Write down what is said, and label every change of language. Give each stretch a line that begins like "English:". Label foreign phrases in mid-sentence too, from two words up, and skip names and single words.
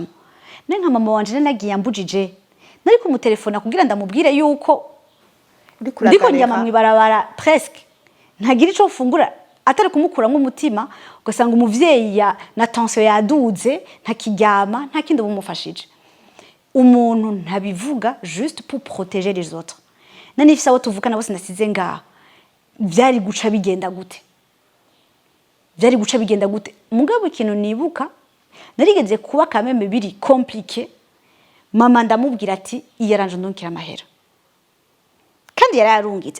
Rundi: Nka mama wanje nagiye ambujije nari ku mutelefona kugira ndamubwire yuko ndiko nyama mwibarabara presque ntagira ico mfungura atari kumukuramo umutima ugasanga umuvyeyi na tension yaduze ntakiryama nta kindi bumufashije. Umuntu ntabivuga
French: juste pour protéger les autres.
Rundi: Nanifisa abo tuvukana bose nasize ngaha byari guca bigenda gute? Byari guca bigenda gute? Mugabo ikintu nibuka narigeze kuba kameme biri compliqué. Mama ndamubwira ati iyaranje ndonkira amahera. Kandi yararungitse.